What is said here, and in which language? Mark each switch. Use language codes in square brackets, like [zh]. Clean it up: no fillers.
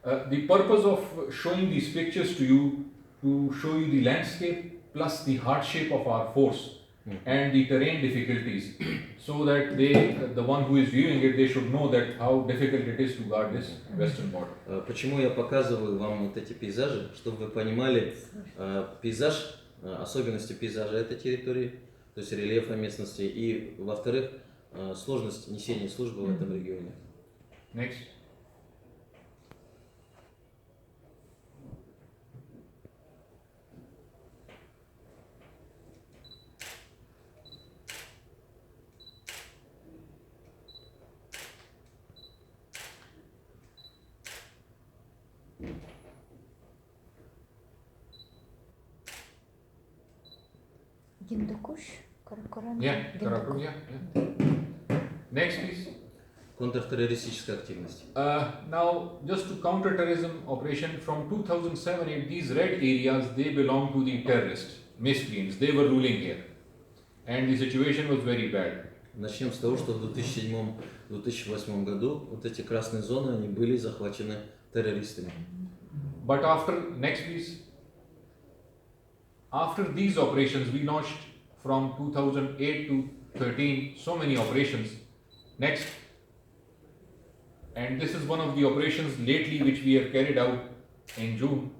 [en] The purpose of showing these pictures to you to show you the landscape plus the hardship of our force and the terrain difficulties, so that the one who is viewing it, they should know that how difficult it is to guard this western border. [ru] Почему я показываю вам вот эти пейзажи, чтобы вы понимали пейзаж, особенности пейзажа этой территории, то есть рельефа местности, и, во-вторых, сложность несения службы в этом регионе. [en] Next. [ru] Гиндукуш, Каракоран. [en] Yeah, Karakum, yeah. Next, please. [ru] Контртеррористическая активность. [en] Now, just to counter terrorism operation from 2007-8, these red areas, they belong to the terrorists, miscreants. They were ruling here, and the situation was very bad. [ru] Начнем с того, что в 2007-2008 году вот эти красные зоны, они были захвачены террористами. [en] But next please. After these operations, we launched from 2008 to 13 so many operations. Next. And this is one of the operations lately which we have carried out in June.